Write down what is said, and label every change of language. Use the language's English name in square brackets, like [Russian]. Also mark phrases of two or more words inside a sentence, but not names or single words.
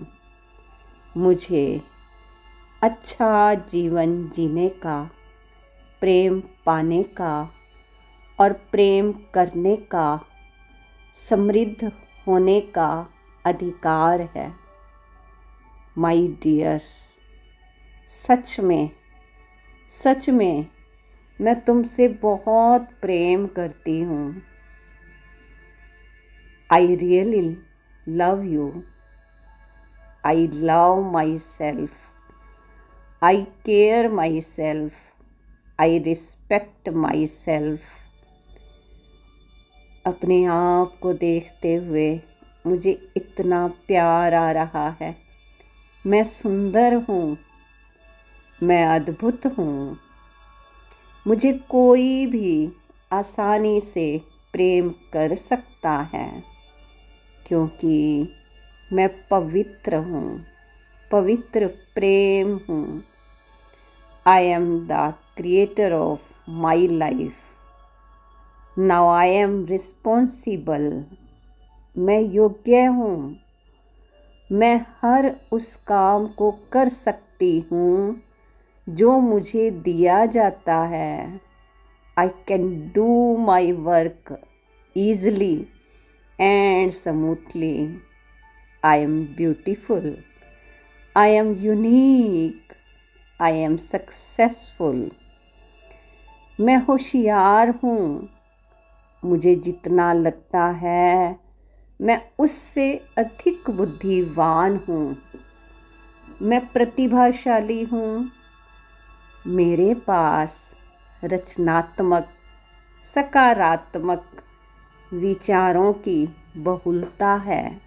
[Hindi] मुझे अच्छा जीवन जीने का, प्रेम पाने का और प्रेम करने का, समृद्ध होने का अधिकार है। [English] my dear, [Hindi] सच में मैं तुमसे बहुत प्रेम करती हूँ। [English] I really love you. I love myself. I care myself. I respect myself. [Hindi] अपने आप को देखते हुए मुझे इतना प्यार आ रहा है। मैं सुंदर हूँ, मैं अद्भुत हूँ। मुझे कोई भी आसानी से प्रेम कर सकता है, क्योंकि मैं पवित्र हूँ, पवित्र प्रेम हूँ। [English] I am the creator of my life. now I am responsible. [Hindi] मैं योग्य हूँ। मैं हर उस काम को कर सकती हूँ जो मुझे दिया जाता है। [English] I can do my work easily and smoothly. I am beautiful. I am unique. I am successful. [Hindi] मैं होशियार हूँ। मुझे जितना लगता है मैं उससे अधिक बुद्धिमान हूँ। मैं प्रतिभाशाली हूँ। मेरे पास रचनात्मक, सकारात्मक विचारों की बहुलता है।